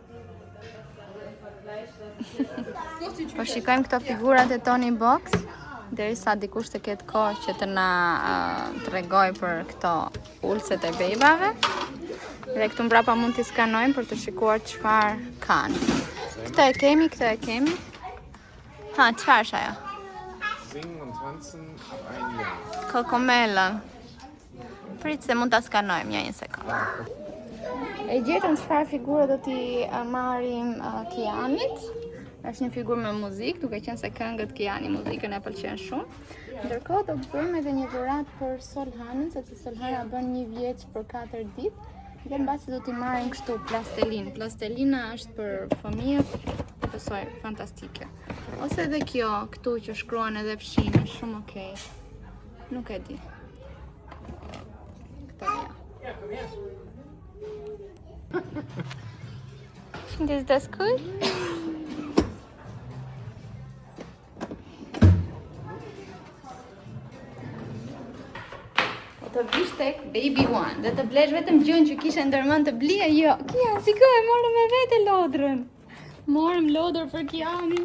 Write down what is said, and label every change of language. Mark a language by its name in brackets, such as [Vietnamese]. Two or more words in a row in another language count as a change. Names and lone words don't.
[Albanian] Po shikojmë këto figurat e Tony Box, derisa dikush të ketë kohë që të na tregoj për këto ulset e bebave. Dhe këtu mbrapa mund t'i skanojmë për të shikuar çfarë kanë. Këtë e kemi. Ha, çfarë është ajo? [German] Singen und tanzen ab 1 Jahr. [Albanian] Kokomela. Prit se mund ta skanojmë një sekondë. E gjetëm çfarë figure do t'i marrim Kianit. Është një figurë me muzikë, duke qenë se këngët Kiani muzikën e pëlqen shumë. Ndërkohë do të bëjmë edhe një dhuratë për Solhanën, sepse Solhana bën 1 vjeç për 4 ditë. Dhe mbasi do t'i marrim kështu plastelin. Plastelina është për fëmijët, besoj, fantastike. Ose edhe kjo, këtu që shkruan edhe fshin, është shumë okej. Nuk e di. Këto ja. [English] Is this cool? [Albanian] Të vish tek Baby One dhe të blesh vetëm gjën që kishe ndërmend të blije, jo. Kian, shikoj, morëm me vete lodrën. Morëm lodër për Kianin.